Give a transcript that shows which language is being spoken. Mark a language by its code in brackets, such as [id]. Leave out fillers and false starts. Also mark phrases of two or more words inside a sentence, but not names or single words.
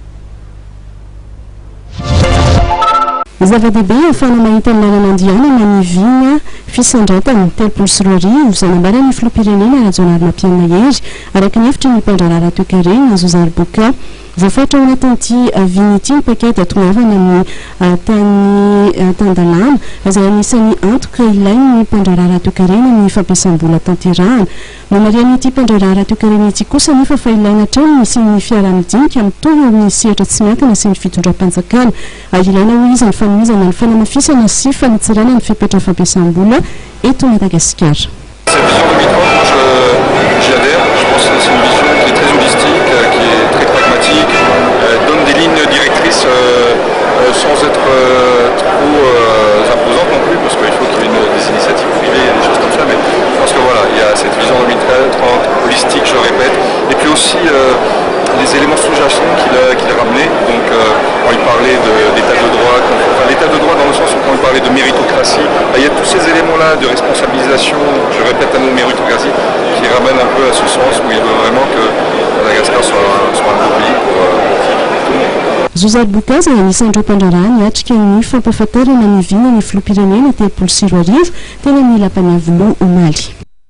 [mg] Zava-dehibe ahafahana mahita ny lalana andianana ny vinina fisandratana 2024 zanambara ny filoam-pirenena Rajaonary Nampiana Hery araka ny hevitry ny mpandraharaha ara-toekarena Zozary Boka voafatra ao anatin'ity viny ity ny pakety atongavana ny tany Tandalana izay anisan'ny antoka ilain'ny mpandraharaha ara-toekarena ny fampiasam-bola tanterahana. Mamarian'ity mpandraharaha ara-toekarena ity kosa nefa fa ilaina hatrany misy ny fiara-midinika mitovy amin'ny sehatra tsy miankina sy ny fitondram-panjakana ilaina ho izy ny fanomezana ny fanamafisana sy fanitsarana ny fipetra fampiasam-bola eto Madagasikara. [fr] Donne des lignes directrices sans être trop imposante non plus, parce qu'il faut qu'il y ait des initiatives privées et des choses comme ça, mais je pense que voilà, il y a cette vision 2030 holistique, je le répète, et puis aussi les éléments sous-jacents qu'il a ramenés. Donc quand il parlait d'état de droit, l'état de droit dans le sens où quand il parlait de méritocratie, il y a tous ces éléments-là de responsabilisation, je répète un mot, méritocratie, qui ramènent un peu à ce sens où il veut vraiment que Madagascar soit un beau pays pour tout le monde. [mg] Zozary Boka izay anisan'ireo mpandraharaha niatrika ny fampahafantarana ny vinina ny filoam-pirenena 2024 teny amin'ny lapan'ny Iavoloha omaly.